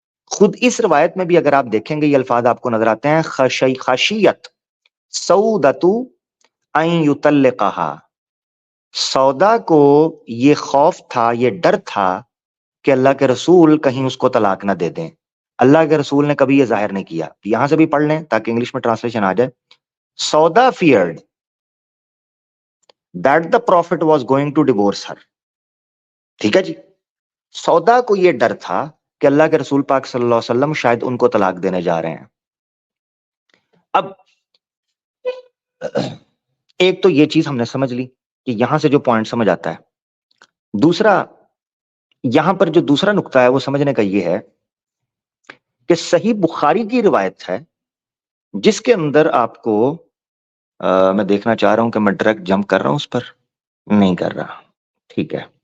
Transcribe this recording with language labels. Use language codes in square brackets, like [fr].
[ur] خود اس روایت میں بھی اگر آپ دیکھیں گے، یہ الفاظ آپ کو نظر آتے ہیں، [ar] خشیت سودتو ان یطلقہا. [ur] سودا کو یہ خوف تھا، یہ ڈر تھا کہ اللہ کے رسول کہیں اس کو طلاق نہ دے دیں. اللہ کے رسول نے کبھی یہ ظاہر نہیں کیا. یہاں سے بھی پڑھ لیں تاکہ انگلش میں ٹرانسلیشن آ جائے. [en] Sawda feared that the prophet was going to divorce her. [ur] ٹھیک ہے جی. سودا کو یہ ڈر تھا کہ اللہ کے رسول پاک صلی اللہ علیہ وسلم شاید ان کو طلاق دینے جا رہے ہیں. اب ایک تو یہ چیز ہم نے سمجھ لی کہ یہاں سے جو پوائنٹ سمجھ آتا ہے. دوسرا، یہاں پر جو دوسرا نقطہ ہے وہ سمجھنے کا یہ ہے کہ صحیح بخاری کی روایت ہے جس کے اندر آپ کو میں دیکھنا چاہ رہا ہوں کہ میں ڈائریکٹ جمپ کر رہا ہوں، اس پر نہیں کر رہا. ٹھیک ہے.